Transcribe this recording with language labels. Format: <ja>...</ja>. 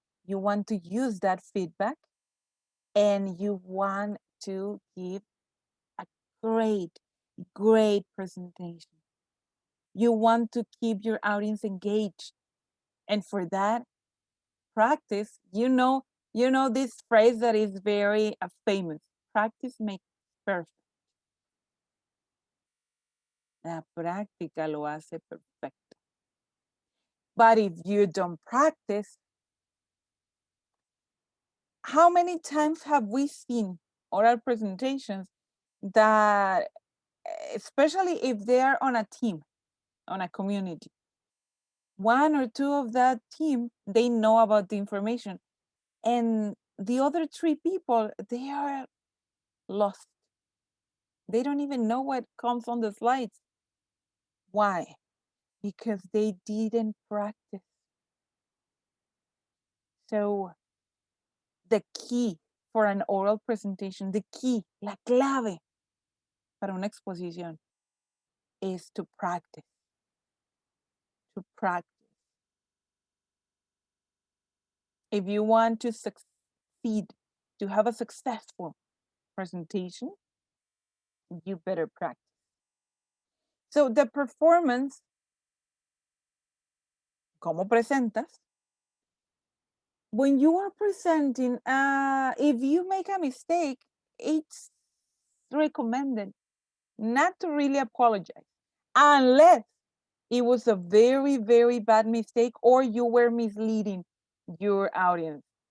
<en>You want to use that feedback, and you want to give a great presentation. You want to keep your audience engaged. And for that, practice, you know this phrase that is very famous. Practice makes perfect.</en> <es>La práctica lo hace perfecto.</es> <en>But if you don't practice, how many times have we seen oral presentations that, especially if they are on a team, on a community, one or two of that team, they know about the information, and the other three people, they are lost. They don't even know what comes on the slides. Why? Because they didn't practice. So the key for an oral presentation, the key,</en> <es>la clave para una exposición</es> <en>is to practice. To practice. If you want to succeed, to have a successful presentation, you better practice. So the performance,</en> <es>¿cómo presentas?</es> <en>When you are presenting, if you make a mistake, it's recommended not to really apologize, unless it was a very bad mistake or you were misleading your audience.</en>